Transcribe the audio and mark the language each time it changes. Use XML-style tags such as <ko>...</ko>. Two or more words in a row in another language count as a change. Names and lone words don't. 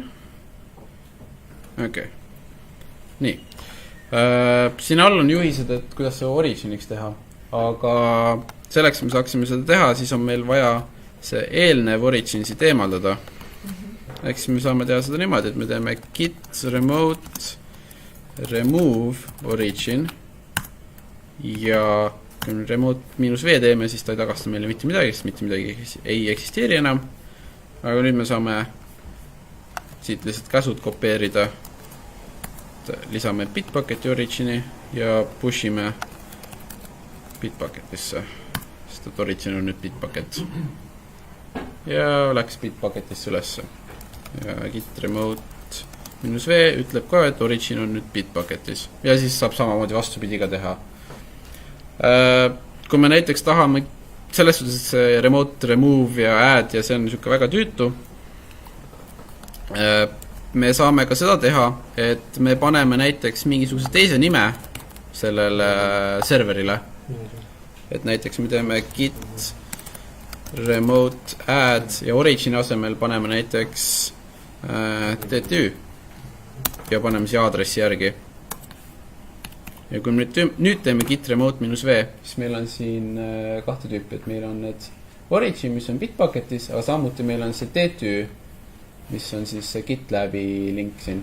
<et>Okei. Nii. Siin all on juhised, et kuidas see originiks teha. aga selleks me saaksime seda teha, siis on meil vaja see eelnev origin siit eemaldada. Ehk siis me saame teha seda niimoodi, et me teeme</et> <en>git remote remove origin</en> <et>ja kui me remote -v teeme, siis ta ei tagasta meile mitte midagi, sest mitte midagi ei eksisteeri enam. Aga nüüd me saame siit lihtsalt käsud kopeerida. Lisame Bitbucketi origini ja pushime Bitbucketisse, sest et origin on nüüd Bitbucket. Ja läks Bitbucketisse ülesse. Ja</et> <en>git remote -v</en> <et>ütleb ka, et origin on nüüd Bitbucketis. Ja siis saab samamoodi vastupidi ka teha. Kui me näiteks tahame, selles suhtes see</et> <en>remote remove</en> <et>ja add ja see on niisugune väga tüütu, me saame ka seda teha, et me paneme näiteks mingisuguse teise nime sellele serverile. Et näiteks me teeme</et> <en>git remote add</en> <et>ja origin asemel paneme näiteks TTÜ ja paneme siia aadressi järgi. Ja kui me nüüd teeme</et> <en>git remote -v,</en> <et>siis meil on siin kahte tüüpi, et meil on need origin, mis on Bitbucketis, aga samuti meil on see TTÜ, mis on siis see GitLabi link siin.</et>